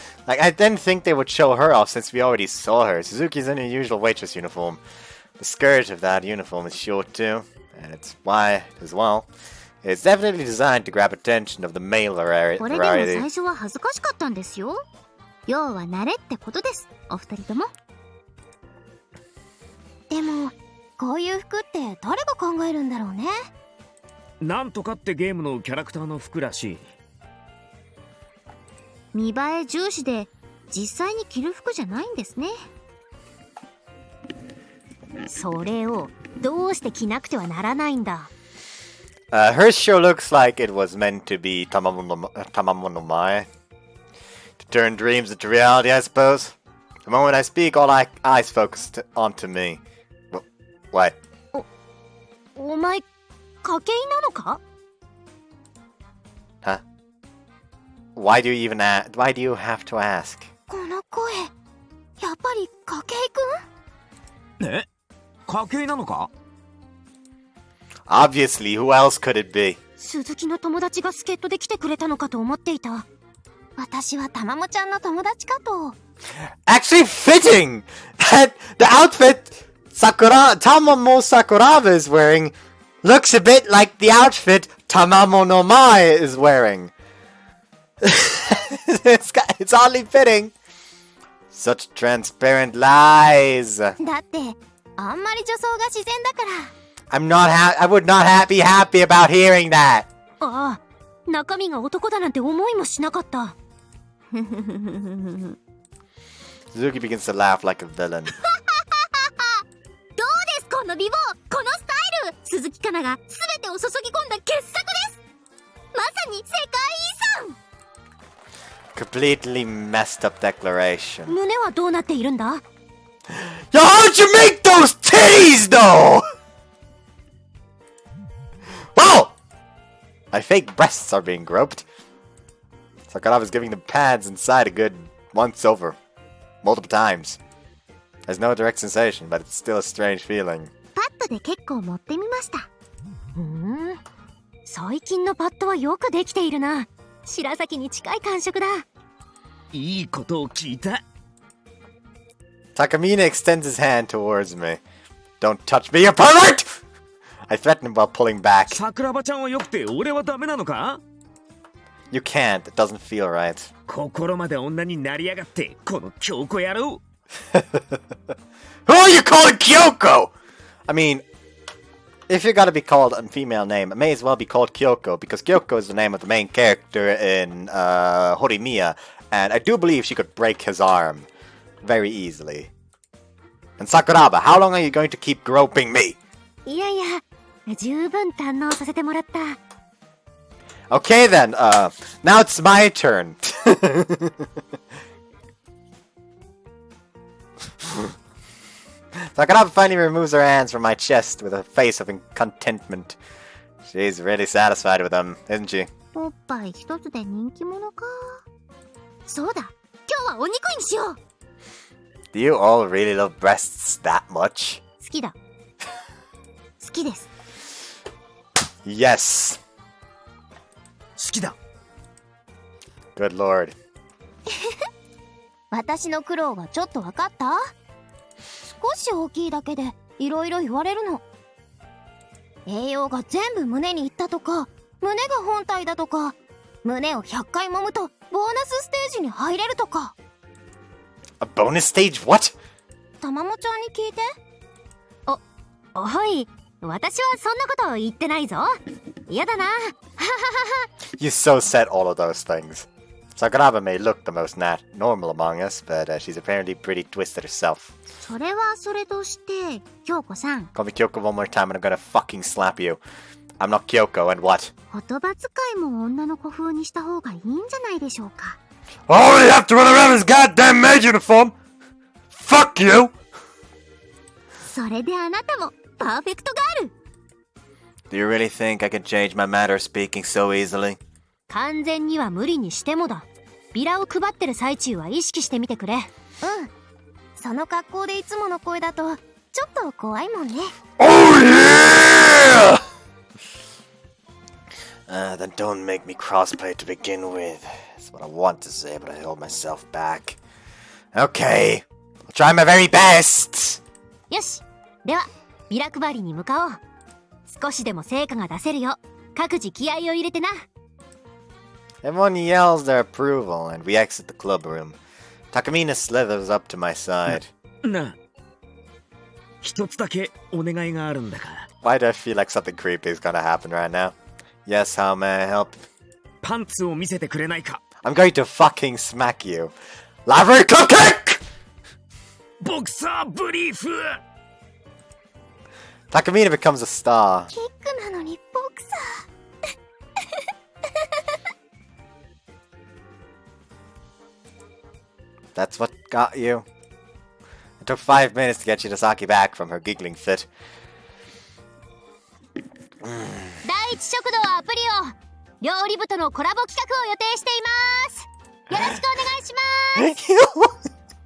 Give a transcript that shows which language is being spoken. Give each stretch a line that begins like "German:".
English: Like, I didn't think they would show her off since we already saw her. Suzuki's in her usual waitress uniform. The skirt of that uniform is short too, and it's wide as well. It's definitely designed to grab attention of the male
Japanese: これでも最
English: variety.
Japanese: 初は恥ずかしかったんですよ。要は慣れってことです、お二人とも。でもこういう服って誰が考えるんだろうね。なんとかってゲームのキャラクターの服らしい。見栄え重視で実際に着る服じゃないんですね。それをどうして着なくてはならないんだ。
English: Her show looks like it was meant to be Tamamo no Mae. To turn dreams into reality, I suppose. The moment I speak, all eyes focused onto me. What?
Japanese: お前筧なのか？
English: Huh? Why do you have to ask?
Japanese: この声、やっぱり筧くん？え？筧なのか？
English: Obviously, who else could it be?
Japanese: 鈴木の友達が助っ人で来てくれたのかと思っていた。私はたまもちゃんの友達かと。
English: Actually fitting! That the outfit Tamamo Sakuraba is wearing looks a bit like the outfit Tamamo no Mae is wearing. It's oddly fitting. Such transparent lies.
Japanese: だってあんまり女装が自然だから。
English: I would not be happy about hearing that.
Japanese: ああ、中身が男だなんて思いもしなかった。
English: Suzuki begins to laugh like a villain.
Japanese: どうですこの美貌、このスタイル。鈴木かなが全てを注ぎ込んだ傑作です。まさに世界遺産。
English: Completely messed up declaration.
Japanese: 胸はどうなっているんだ？
English: Yo, how'd you make those titties though? Whoa! My fake breasts are being groped. Sakuraba is giving the pads inside a good once over. Multiple times. There's no direct sensation, but it's still a strange feeling.
Japanese: パッドで結構持ってみました。最近のパッドはよくできているな。白崎に近い感触だ。いいことを聞いた。
English: Takamine extends his hand towards me. Don't touch me, you pervert! I threaten him while pulling back.
Japanese: 桜庭ちゃんは良くて俺はダメなのか？
English: You can't. It doesn't feel right.
Japanese: 心まで女になりやがってこの京子野郎。
English: Who are you calling Kyoko? I mean, if you're gonna be called a female name, it may as well be called Kyoko, because Kyoko is the name of the main character in Horimiya, and I do believe she could break his arm. very easily. And Sakuraba, how long are you going to keep groping me?
Japanese: いやいや、十分堪能させてもらった。
English: Okay then, now it's my turn. Sakuraba finally removes her hands from my chest with a face of contentment. She's really satisfied with them, isn't she?
Japanese: おっぱい一つで人気者か。そうだ、今日はお肉にしよう。
English: Do you all really love breasts that much?
Japanese: 好きだ。好きです。
English: Yes.
Japanese: 好きだ。
English: Good lord.
Japanese: 私の苦労がちょっと分かった？少し大きいだけでいろいろ言われるの。栄養が全部胸にいったとか、胸が本体だとか、胸を100回揉むとボーナスステージに入れるとか。
English: A bonus stage? What?
Japanese: たまもちゃんに聞いて。おい、私はそんなこと言ってないぞ。嫌だな。
English: You so said all of those things. Sakuraba may look the most normal among us, but she's apparently pretty twisted herself.
Japanese: それはそれとして、京子さん。
English: Call me Kyoko one more time and I'm gonna fucking slap you. I'm not Kyoko, and what?
Japanese: 言葉遣いも女の子風にした方がいいんじゃないでしょうか。
English: Oh, you have to run around in his goddamn maid uniform! Fuck you!
Japanese: それであなたもパーフェクトガール。
English: Do you really think I can change my manner of speaking so easily?
Japanese: 完全には無理にしてもだ。ビラを配ってる最中は意識してみてくれ。うん。その格好でいつもの声だとちょっと怖いもんね。
English: Oh yeah! Then don't make me crossplay to begin with. That's what I want to say, but I hold myself back. Okay, I'll try my very best.
Japanese: よし。ではビラ配りに向かおう。少しでも成果が出せるよう各自気合を入れてな。
English: Everyone yells their approval, and we exit the club room. Takamina slithers up to my side.
Japanese: なあ、一つだけお願いがあるんだが。
English: Why do I feel like something creepy is gonna happen right now? Yes, how may I help?
Japanese: パンツを見せてくれないか。
English: I'm going to fucking smack you. Library club kick!
Japanese: ボクサーブリーフ。
English: Takamina becomes a star.
Japanese: キックなのにボクサー。
English: That's what got you. It took 5 minutes to get Shirasaki back from her giggling fit.
Japanese: 第一食堂アプリを料理部とのコラボ企画を予定しています。よろしくお願いします。